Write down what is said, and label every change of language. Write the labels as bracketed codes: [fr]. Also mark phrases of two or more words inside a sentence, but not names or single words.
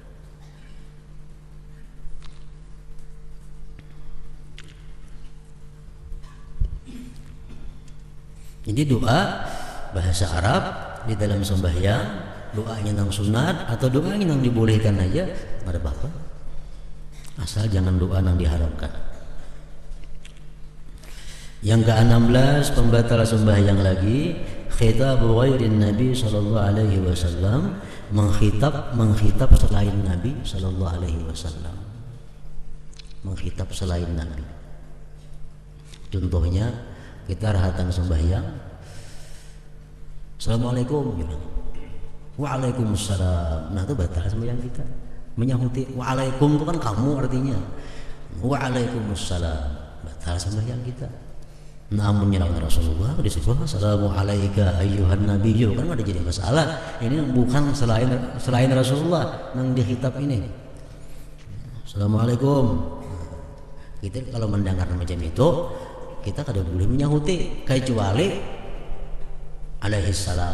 [bjn] Jadi doa bahasa Arab di dalam sembahyang, doanya yang sunat atau doanya yang dibolehkan aja pada apa, asal jangan doa yang diharamkan. Yang ke-16 pembatal sembahyang lagi, [ar] خطاب غير النبي صلى الله عليه وسلم, [bjn] mengkhitab selain Nabi [ar] صلى الله عليه وسلم. [bjn] Mengkhitab selain Nabi. Contohnya kita rahatan sembahyang, [ar] السلام عليكم، وعليكم السلام. [bjn] Nah itu batal sembahyang kita. Menyahuti Waalaikum itu kan kamu artinya. Waalaikumsalam, batal sembahyang kita. Namun nyerang Rasulullah disebut [ar] السلام عليكم أيها النبي, [bjn] kan ada jadi masalah. Ini bukan selain Rasulullah yang dihitab ini. Assalamualaikum. Kita kalau mendengar macam itu kita kada boleh menyahuti kecuali [ar] عليه السلام.